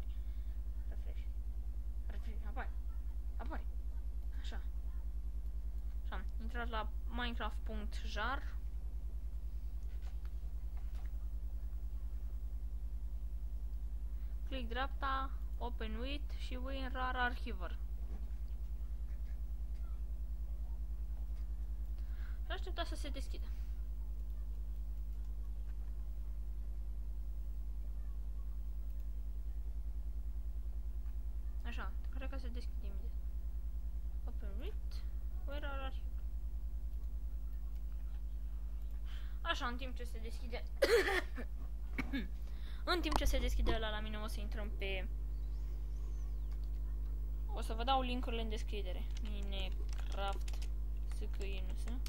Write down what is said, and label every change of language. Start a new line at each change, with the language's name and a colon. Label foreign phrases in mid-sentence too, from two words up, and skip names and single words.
Romanian: Refresh, apare. Așa. Așa, intrați la minecraft.jar. Click dreapta,
English: open with
Romanian: și voi în
English: rar archiver.
Romanian: Și așteptați să se deschidă. Așa, cred că se deschide imediat.
English: Open with,
Romanian: voi
English: rar archiver.
Romanian: Așa, în timp ce se deschide în timp ce se deschide ăla la mine, o să intrăm pe... O să vă dau link-urile în descriere.
English: Minecraft SKINS.